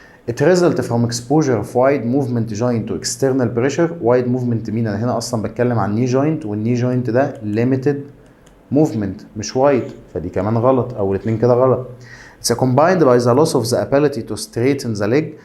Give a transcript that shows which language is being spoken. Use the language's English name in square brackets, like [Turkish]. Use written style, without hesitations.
[English] It result from exposure of wide movement joint to external pressure. wide movement [Arabic] مين؟ انا هنا اصلا بتكلم عن [English] knee joint، [Arabic] والني joint ده [English] limited movement [Arabic] مش wide، فدي كمان غلط، او الاتنين كده غلط. [English] It's combined by the loss of the ability to straighten the leg.